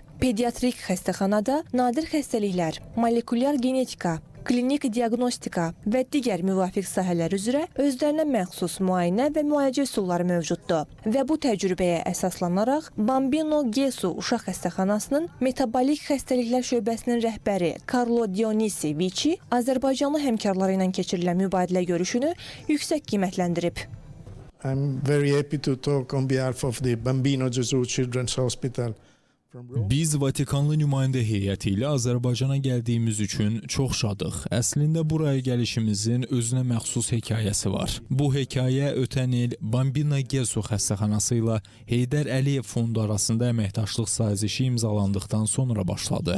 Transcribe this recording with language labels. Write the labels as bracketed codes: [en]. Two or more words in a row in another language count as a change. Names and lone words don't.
[az] Pediatrik xəstəxanada nadir xəstəliklər, molekulyar genetika, klinik diaqnostika və digər müvafiq sahələr üzrə özlərinə məxsus müayinə və müalicə üsulları mövcuddur. Və bu təcrübəyə əsaslanaraq Bambino Gesù Uşaq Xəstəxanasının metabolik xəstəliklər şöbəsinin rəhbəri Carlo Dionisi Vici Azərbaycanlı həmkarları ilə keçirilən mübadilə görüşünü yüksək qiymətləndirib. [en] I'm very happy to talk on behalf of the Bambino Gesù Children's Hospital. [az] Biz Vatikanlı nümayəndə heyəti ilə Azərbaycana gəldiyimiz üçün çox şadıq. Əslində buraya gəlişimizin özünə məxsus hekayəsi var. Bu hekayə ötən il Bambino Gesù xəstəxanası ilə Heydər Əliyev Fondu arasında əməkdaşlıq sazişi imzalandıqdan sonra başladı.